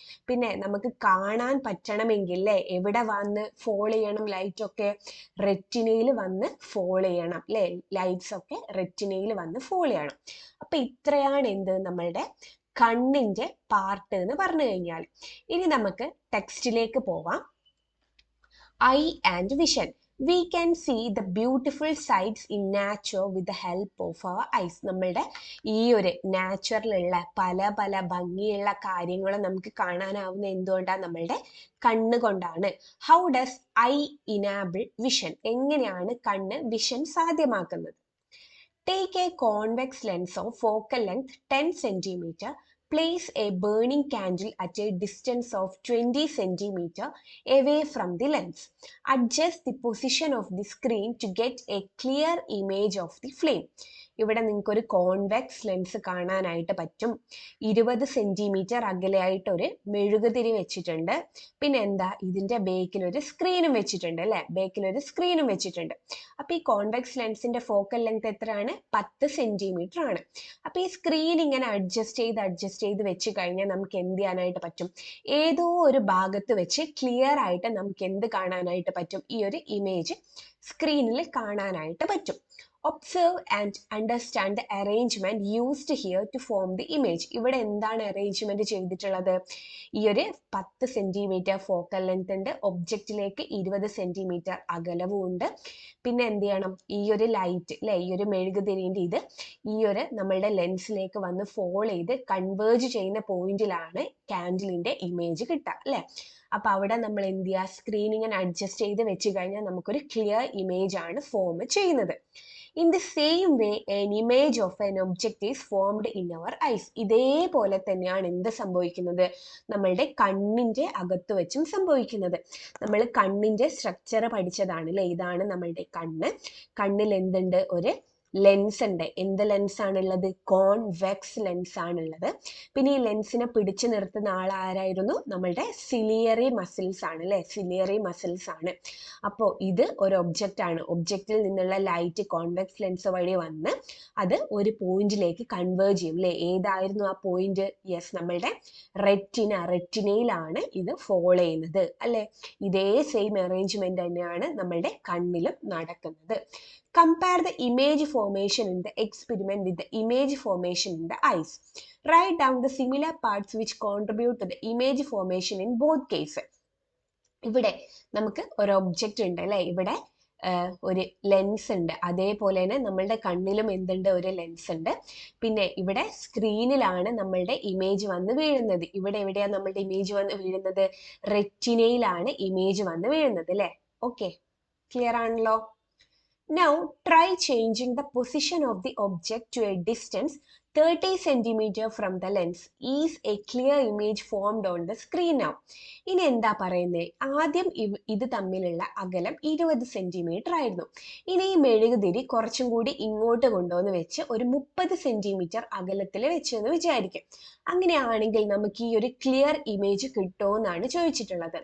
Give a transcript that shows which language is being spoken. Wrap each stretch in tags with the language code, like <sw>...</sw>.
<ml>പിന്നെ നമുക്ക് കാണാൻ പറ്റണമെങ്കിൽ അല്ലേ, എവിടെ വന്ന് ഫോൾ ചെയ്യണം ലൈറ്റ് ഒക്കെ? റെറ്റിനയിൽ വന്ന് ഫോൾ ചെയ്യണം അല്ലേ? ലൈറ്റ്സ് ഒക്കെ റെറ്റിനയിൽ വന്ന് ഫോൾ ചെയ്യണം. അപ്പൊ ഇത്രയാണ് എന്ത്? നമ്മളുടെ കണ്ണിന്റെ പാർട്ട് എന്ന് പറഞ്ഞു കഴിഞ്ഞാൽ. ഇനി നമുക്ക് ടെക്സ്റ്റിലേക്ക് പോവാം.</ml> <en>Eye and vision. We can see the beautiful sights in nature with the help of our eyes.</en> <ml>നമ്മളുടെ ഈ ഒരു നാച്ചുറലുള്ള പല പല ഭംഗിയുള്ള കാര്യങ്ങളും നമുക്ക് കാണാനാവുന്ന എന്തുകൊണ്ടാണ്? നമ്മളുടെ കണ്ണ് കൊണ്ടാണ്.</ml> <en>How does eye enable vision?</en> <ml>എങ്ങനെയാണ് കണ്ണ് vision സാധ്യമാക്കുന്നത്?</ml> <en>Take a convex lens of focal length 10 centimeter. Place a burning candle at a distance of 20 centimeter away from the lens. Adjust the position of the screen to get a clear image of the flame.</en> <ml>ഇവിടെ നിങ്ങൾക്ക് ഒരു convex lens കാണാനായിട്ട് പറ്റും. 20 centimetre അകലെയായിട്ട് ഒരു മെഴുകുതിരി വെച്ചിട്ടുണ്ട്. പിന്നെ എന്താ? ഇതിന്റെ ബേക്കിൽ ഒരു സ്ക്രീനും വെച്ചിട്ടുണ്ട് അല്ലെ? ബേക്കിൽ ഒരു സ്ക്രീനും വെച്ചിട്ടുണ്ട്. അപ്പൊ ഈ കോൺവെക്സ് ലെൻസിന്റെ ഫോക്കൽ ലെങ്ത് എത്രയാണ്? 10 സെന്റിമീറ്റർ ആണ്. അപ്പൊ ഈ സ്ക്രീൻ ഇങ്ങനെ അഡ്ജസ്റ്റ് ചെയ്ത് വെച്ച് കഴിഞ്ഞാൽ നമുക്ക് എന്ത് ചെയ്യാനായിട്ട് പറ്റും? ഏതോ ഒരു ഭാഗത്ത് വെച്ച് ക്ലിയർ ആയിട്ട് നമുക്ക് എന്ത് കാണാനായിട്ട് പറ്റും? ഈ ഒരു ഇമേജ് സ്ക്രീനിൽ കാണാനായിട്ട് പറ്റും.</ml> <en>Observe and understand the arrangement used here to form the image.</en> <ml>ഇവിടെ എന്താണ് അറേഞ്ച്മെന്റ് ചെയ്തിട്ടുള്ളത്? ഈ ഒരു 10 സെന്റിമീറ്റർ ഫോക്കൽ ലെങ്ത് ഉണ്ട്, ഒബ്ജക്റ്റിലേക്ക് 20 സെന്റിമീറ്റർ അകലവും ഉണ്ട്. പിന്നെ എന്ത് ചെയ്യണം? ഈ ഒരു ലൈറ്റ് അല്ലെ, ഈ ഒരു മെഴുകുതിരിന്റെ ഇത് ഈ ഒരു നമ്മളുടെ ലെൻസിലേക്ക് വന്ന് ഫോൾ ചെയ്ത് കൺവേർജ് ചെയ്യുന്ന പോയിന്റിലാണ് കാൻഡിലിന്റെ ഇമേജ് കിട്ടുക അല്ലെ. അപ്പൊ അവിടെ നമ്മൾ എന്ത് ചെയ്യുക? സ്ക്രീൻ ഇങ്ങനെ അഡ്ജസ്റ്റ് ചെയ്ത് വെച്ച് കഴിഞ്ഞാൽ നമുക്കൊരു ക്ലിയർ ഇമേജ് ആണ് ഫോം ചെയ്യുന്നത്.</ml> <en>In the same way, an image of an object is formed in our eyes.</en> <ml>ഇതേപോലെ തന്നെയാണ് എന്ത് സംഭവിക്കുന്നത്? നമ്മളുടെ കണ്ണിന്റെ അകത്ത് വെച്ചും സംഭവിക്കുന്നത്. നമ്മൾ കണ്ണിന്റെ സ്ട്രക്ചർ പഠിച്ചതാണ് അല്ലെ. ഇതാണ് നമ്മളുടെ കണ്ണ്. കണ്ണിൽ എന്തുണ്ട്? ഒരു ലെൻസ് ഉണ്ട്. എന്ത് ലെൻസ് ആണുള്ളത്? കോൺവെക്സ് ലെൻസ് ആണുള്ളത്. പിന്നെ ഈ ലെൻസിനെ പിടിച്ചു നിർത്തുന്ന ആൾ ആരായിരുന്നു? നമ്മളുടെ സിലിയറി മസിൽസ് ആണ് അല്ലെ. സിലിയറി മസിൽസ് ആണ്. അപ്പോൾ ഇത് ഒരു ഒബ്ജക്റ്റ് ആണ്. ഒബ്ജക്റ്റിൽ നിന്നുള്ള ലൈറ്റ് കോൺവെക്സ് ലെൻസ് വഴി വന്ന് അത് ഒരു പോയിന്റിലേക്ക് കൺവേർജ് ചെയ്യും അല്ലെ. ഏതായിരുന്നു ആ പോയിന്റ്? യെസ്, നമ്മളുടെ റെറ്റിന. റെറ്റിനയിലാണ് ഇത് ഫോളോ ചെയ്യുന്നത് അല്ലെ. ഇതേ സെയിം അറേഞ്ച്മെന്റ് തന്നെയാണ് നമ്മളുടെ കണ്ണിലും നടക്കുന്നത്.</ml> <en>Compare the image formation in the experiment with the image formation in the eyes. Write down the similar parts which contribute to the image formation in both cases.</en> <ml>ഇവിടെ നമുക്ക് ഒരു ഒബ്ജക്റ്റ് ഉണ്ട് അല്ലെ. ഇവിടെ ഒരു ലെൻസ് ഉണ്ട്. അതേപോലെ തന്നെ നമ്മളുടെ കണ്ണിലും എന്തുണ്ട്? ഒരു ലെൻസ് ഉണ്ട്. പിന്നെ ഇവിടെ സ്ക്രീനിലാണ് നമ്മളുടെ ഇമേജ് വന്ന് വീഴുന്നത്. ഇവിടെ എവിടെയാണ് നമ്മളുടെ ഇമേജ് വന്ന് വീഴുന്നത്? റെറ്റിനയിലാണ് ഇമേജ് വന്ന് വീഴുന്നത് അല്ലെ. ഓക്കെ, ക്ലിയർ ആണല്ലോ.</ml> <en>Now try changing the position of the object to a distance 30 centimeter from the lens. Is a clear image formed on the screen now?</en> <ml>ഇനി എന്താ പറയുന്നത്? ആദ്യം ഇത് തമ്മിലുള്ള അകലം 20 സെന്റിമീറ്റർ ആയിരുന്നു. ഇനി ഈ മെഴുകുതിരി കുറച്ചും കൂടി ഇങ്ങോട്ട് കൊണ്ടുവന്ന് വെച്ച് ഒരു 30 സെന്റിമീറ്റർ അകലത്തിൽ വെച്ചെന്ന് വിചാരിക്കും. അങ്ങനെയാണെങ്കിൽ നമുക്ക് ഈ ഒരു ക്ലിയർ ഇമേജ് കിട്ടുമോ എന്നാണ് ചോദിച്ചിട്ടുള്ളത്.</ml>